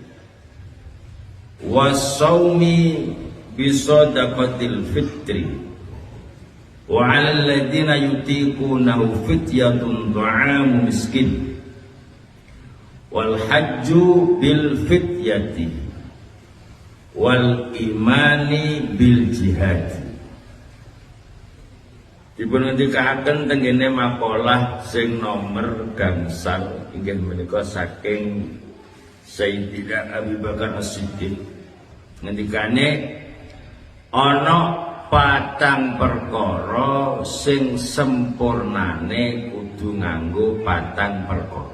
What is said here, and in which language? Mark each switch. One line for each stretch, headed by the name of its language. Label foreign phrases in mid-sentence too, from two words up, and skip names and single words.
Arabic: والصوم بصدقة الفطر وعلى الذين يطيقونه فدية طعام مسكين والحج بالفدية والإيمان بالجهاد.
Javanese: Dipun ngendikaken tengene makalah sing nomor gangsal inggih menika saking Sayyidina Abi Bakar As-Siddiq ngendikane ana patang perkara sing sempurnane kudu nganggo patang perkara.